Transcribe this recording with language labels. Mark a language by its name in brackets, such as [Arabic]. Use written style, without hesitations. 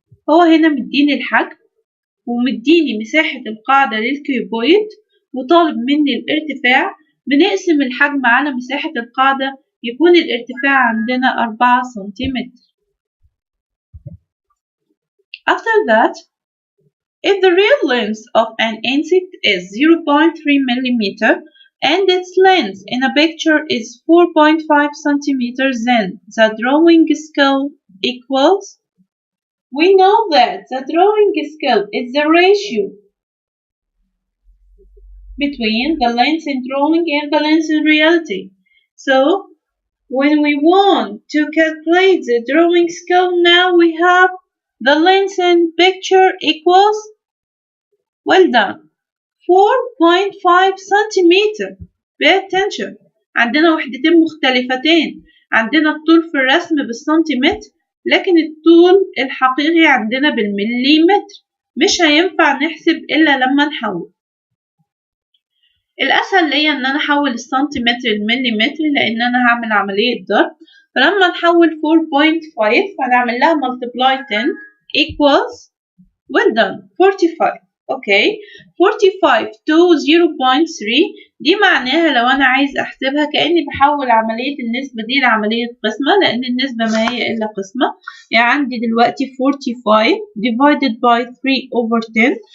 [Arabic] هو هنا مديني الحجم ومديني مساحة القاعدة للكيوبويد وطالب مني الارتفاع. بنقسم الحجم على مساحة القاعدة يكون الارتفاع عندنا 4 سنتيمتر. [English] After that, if the real length of an insect is 0.3 millimeter and its length in a picture is 4.5 centimeters, then the drawing scale equals. We know that the drawing scale is the ratio between the length in drawing and the length in reality. So, when we want to calculate the drawing scale, now we have the length in picture equals, well done, 4.5 centimeter. Pay attention. [Arabic] عندنا وحدتين مختلفتين. عندنا الطول في الرسم بالسنتيمتر، لكن الطول الحقيقي عندنا بالمليمتر. مش هينفع نحسب إلا لما نحول. الأسهل ليا إن أنا أحول السنتيمتر للمليمتر لأن أنا هعمل عملية ضرب. فلما نحول 4.5 هنعمل لها [English] multiply 10 equals, well done, [Arabic] 45. [English] Okay, 45 to 0.3 [Arabic] دي معناها لو أنا عايز أحسبها كأني بحول عملية النسبة دي لعملية قسمة، لأن النسبة ما هي إلا قسمة. يعني عندي دلوقتي 45 [English] divided by 3 over 10.